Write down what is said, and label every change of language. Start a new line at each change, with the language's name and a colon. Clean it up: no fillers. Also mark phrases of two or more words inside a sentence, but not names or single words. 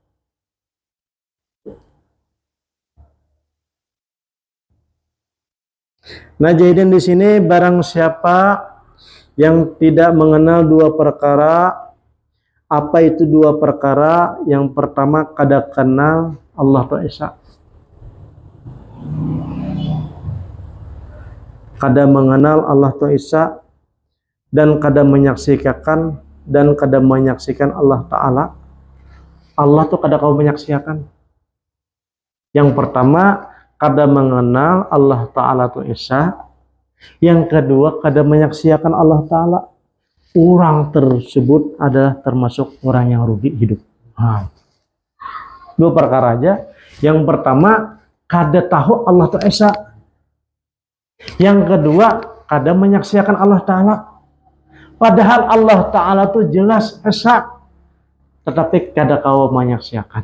Indonesian: Nah, jadi di sini barang siapa yang tidak mengenal dua perkara, apa itu dua perkara?
Banjar: Yang pertama kada kenal Allah Ta'ala. Kada mengenal Allah Ta'ala dan kada menyaksikan Allah Ta'ala. Allah tuh kada kau menyaksikan. Yang pertama kada mengenal Allah Ta'ala Ta'ala. Yang kedua kada menyaksikan Allah Ta'ala.
Indonesian: Orang tersebut adalah termasuk orang yang rugi hidup. Dua perkara aja.
Banjar: Yang pertama kada tahu Allah Ta'ala. Yang kedua kada menyaksikan Allah Ta'ala. Padahal Allah Ta'ala itu jelas esa, tetapi kada kau menyaksikan.